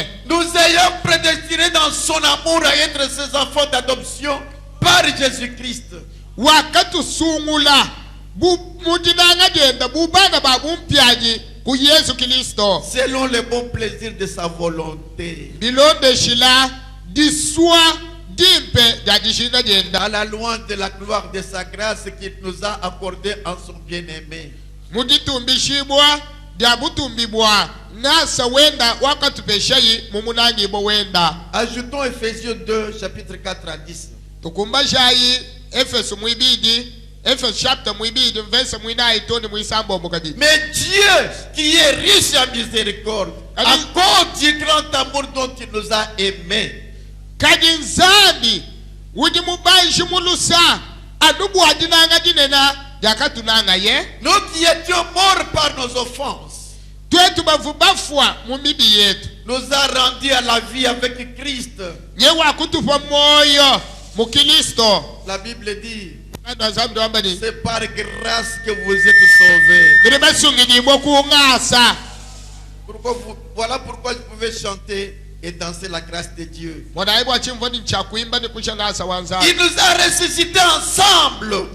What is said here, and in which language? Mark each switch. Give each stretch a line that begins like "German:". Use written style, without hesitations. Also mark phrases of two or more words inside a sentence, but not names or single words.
French: Nous ayons prédestinés dans son amour à être ses enfants d'adoption par Jésus-Christ.
Luba-Katanga: wakatusungula mudinanga jenda bubana babumpyaji ku yesu kristo
French: Selon le bon plaisir de sa volonté.
Luba-Katanga: bilondeshila diswa dimpe jajishina jenda
French: À la louange de la gloire de sa grâce qu'il nous a accordé en son bien-aimé.
Luba-Katanga: muditumbishibwa byabutumbibwa ngasa wenda wakatupeshayi mumunangibo wenda
French: Ajoutons Éphésiens 2, chapitre 4 à 10.
Luba-Katanga: tukumba shayi efesu mwibidi Ephesus chapter mwibidi verse mwina itoni mwisambo mukadi.
French: Mais Dieu qui est riche en miséricorde, à cause du grand amour dont il nous a aimés,
Luba-Katanga: kadinzandi wudi mubanji mulusa adubu adinanga dinena yakatunanga ye.
French: Nous qui étions morts par nos offenses,
Luba-Katanga: Twetu bavubafwa mumibi yetu
French: nous a rendus à la vie avec Christ.
Luba-Katanga: nyewa kutupa moyo mukilisto.
French: La Bible dit, C'est c'est par grâce que vous êtes sauvés. Voilà pourquoi je pouvais chanter et danser la grâce de Dieu. Il nous a ressuscités ensemble.